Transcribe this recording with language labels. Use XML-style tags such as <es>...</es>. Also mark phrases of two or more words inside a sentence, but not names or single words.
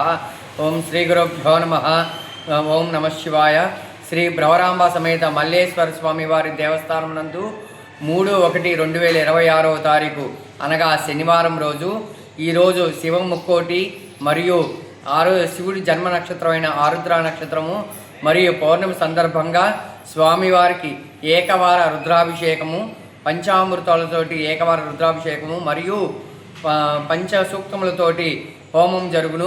<sa>ओम श्री गुरुभ्यो नमः। ओम नमः शिवाय।</sa> <te>శ్రీ బ్రహ్మరాంబ సమేత మల్లేశ్వర స్వామి వారి దేవస్థానం నందు 3/1/2026వ తారీఖు అనగా శనివారం రోజు ఈ రోజు శివ ముక్కోటి మరియు శివుడి జన్మ నక్షత్రమైన ఆరుద్ర నక్షత్రము మరియు పౌర్ణమి సందర్భంగా స్వామివారికి ఏకవార రుద్రాభిషేకము, పంచామృతాలతోటి ఏకవార రుద్రాభిషేకము మరియు పంచసూక్తములతోటి హోమం జరుగును.</te>